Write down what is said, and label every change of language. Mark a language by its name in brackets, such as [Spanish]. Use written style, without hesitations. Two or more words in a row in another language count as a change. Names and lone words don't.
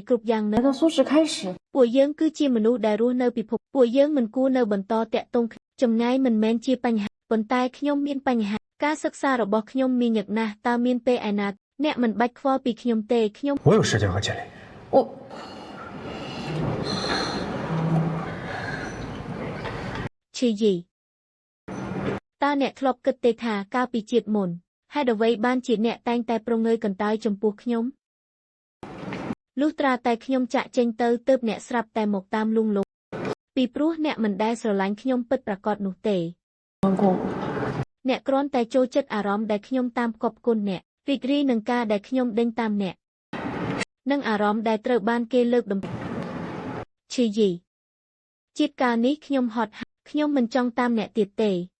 [Khmer] គ្រប់យ៉ាងនៅពួកយើងគឺជាមនុស្សដែលរស់នៅពិភពពួកយើងមិនគួរនៅបន្តតាក់ទងចម្ងាយមិនមែនជាបញ្ហាប៉ុន្តែខ្ញុំមានបញ្ហាការសិក្សារបស់ខ្ញុំមានញឹកណាស់តើមានពេលឯណាអ្នកមិនបាច់ខ្វល់ពីខ្ញុំទេខ្ញុំ [Chinese] 我有时间和精力 [Khmer] ឈីយីតើអ្នកធ្លាប់គិតទេថាកាលពីជាតិមុនហេតុអ្វីបានជាអ្នកតែងតែប្រងើយកន្តើយចំពោះខ្ញុំ លុះត្រាតែខ្ញុំចាក់ចេញទៅទើបអ្នកស្រាប់តែមកតាមលួងលោមពីព្រោះអ្នកមិនដែលស្រឡាញ់ខ្ញុំពិតប្រាកដនោះទេអ្នកគ្រាន់តែចូលចិត្តអារម្មណ៍ដែលខ្ញុំតាមគប់គុណអ្នករីករាយនឹងការដែលខ្ញុំដេញតាមអ្នកនិងអារម្មណ៍ដែលត្រូវបានគេលើកដំឈីយីជាតិកាលនេះខ្ញុំហត់ខ្ញុំមិនចង់តាមអ្នកទៀតទេ